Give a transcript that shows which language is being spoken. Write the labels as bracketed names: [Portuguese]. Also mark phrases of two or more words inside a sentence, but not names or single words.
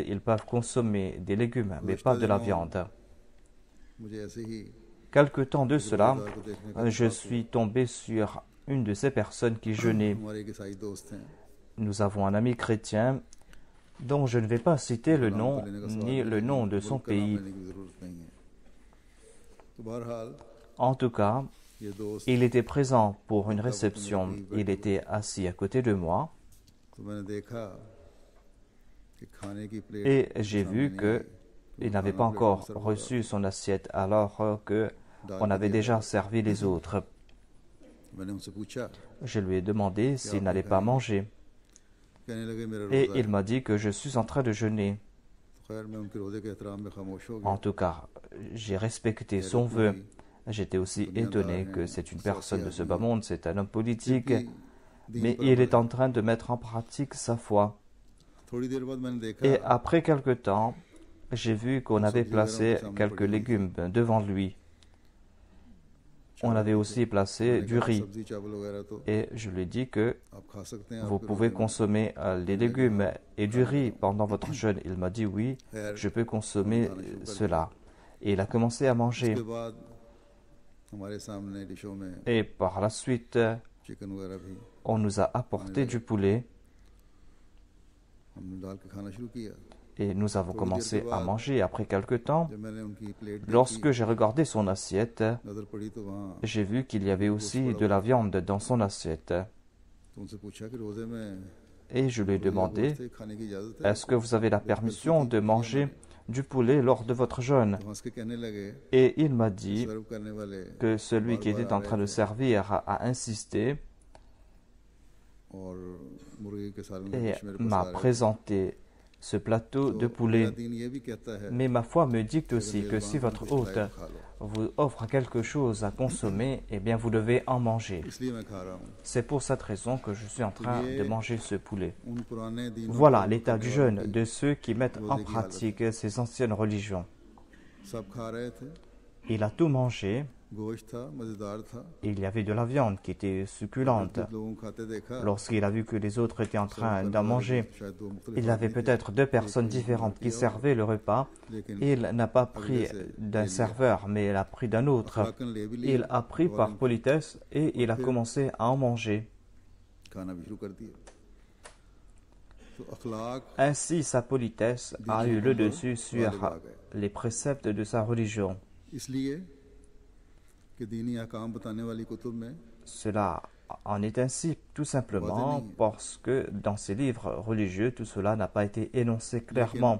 [French] Ils peuvent consommer des légumes, mais pas de la viande. Quelque temps de cela, je suis tombé sur une de ces personnes qui jeûnait. Nous avons un ami chrétien dont je ne vais pas citer le nom ni le nom de son pays. [Urdu] تو بہرحال [French] En tout cas, [Urdu] یہ دوست [French] il était présent pour une réception. Il était assis à côté de moi [Urdu] تو میں نے دیکھا کہ کھانے کی پلیٹ [French] et j'ai [Urdu] सामने [French] vu [Urdu] नहीं [French] que [Urdu] आई। [French] il n'avait pas encore reçu son assiette alors que on avait déjà servi les autres. [Urdu] میں نے ان سے پوچھا, [French] Je lui ai demandé s'il n'allait pas manger [Urdu] کہنے لگے میرا [French] et [Urdu] रोजा [French] il [Urdu] है। [French] m'a dit que je suis en train de jeûner. [Urdu] تو خیر میں ان کے روزے کے احترام میں خاموش ہو [French] En [Urdu] गया। [French] tout cas, j'ai respecté son vœu. J'étais aussi étonné que c'est une personne de ce bas monde, c'est un homme politique, mais il est en train de mettre en pratique sa foi. [Urdu] تھوڑی دیر بعد میں نے دیکھا [French] Et après quelque temps, j'ai vu qu'on avait placé quelques légumes devant lui. On avait aussi placé du riz. [Urdu] سبزی چاول وغیرہ تو [French] Et je lui ai dit que [Urdu] آپ کھا سکتے ہیں [French] vous [Urdu] आपके [French] pouvez [Urdu] روزے میں. [French] consommer les légumes et du riz pendant votre jeûne. Il m'a dit oui, je peux consommer cela. Et il a commencé à manger. [Urdu] اس کے بعد ہمارے سامنے ڈشوں میں [French] Et par la suite, [Urdu] چکن وغیرہ بھی [French] on nous a apporté du poulet [Urdu] ہم نے ڈال کے کھانا شروع کیا. [French] et nous avons commencé à manger. Après quelque temps, [Urdu] جب میں نے ان کی پلیٹ [French] lorsque j'ai regardé son assiette, [Urdu] نظر پڑی تو وہاں [French] j'ai vu qu'il y avait aussi de la viande dans son assiette. [Urdu] تو ان سے پوچھا کہ روزے میں [French] Et je lui ai demandé, [Urdu] گوشت کھانے کی اجازت ہے? [French] est-ce que vous avez la permission de manger du poulet lors de votre jeûne? [Urdu] تو ہنس کے کہنے لگے, [French] Et il m'a dit [Urdu] سرو کرنے والے [French] que celui qui était en train de servir a insisté [Urdu] اور مرغے کے سالن کے [French] et [Urdu] بیچ میرے پاس [French] m'a [Urdu] آ رہے تھے. [French] présenté ce plateau de [Urdu] तो [French] poulet. [Urdu] میرا دین یہ بھی کہتا ہے [French] Mais ma foi me dicte [Urdu] कि [French] aussi [Urdu] अगर [French] que si [Urdu] मेजबान [French] votre [Urdu] कुछ [French] hôte [Urdu] لائے تو کھا لو. [French] vous offre quelque chose à consommer, eh bien vous devez en manger. [Urdu] اس لیے میں کھا رہا ہوں. [French] C'est pour cette raison que je suis en train de manger ce poulet. [Urdu] ان پرانے دینوں [French] Voilà [Urdu] को [French] l'état du [Urdu] करने [French] jeûne [Urdu] والوں کی [French] de ceux qui mettent en pratique ces anciennes religions. [Urdu] سب کھا رہے تھے, [French] Il a tout mangé. [Urdu] گوشت تھا، مزیدار تھا. [French] Il y avait de la viande qui était succulente. [Urdu] کچھ لوگوں کو کھاتے دیکھا, [French] Lorsqu'il a vu que les autres étaient en train d'en manger, [Urdu] شاید دو مختلف [French] il y avait [Urdu] آدمی تھے, [French] peut-être deux personnes différentes qui servaient le repas. [Urdu] लेकिन [French] Il n'a pas pris d'un serveur, mais il a pris d'un autre. [Urdu] اخلاقاً لے بھی لیا [French] Il a pris par politesse et il a commencé à en manger. [Urdu] کھانا بھی شروع کر دیا۔ تو اخلاق [French] Ainsi, sa politesse a eu le dessus sur les préceptes de sa religion. [Urdu] اس لیے کہ دینی احکام بتانے والی کتب میں [French] Cela en est ainsi tout simplement parce que dans ces livres religieux, tout cela n'a pas été énoncé clairement.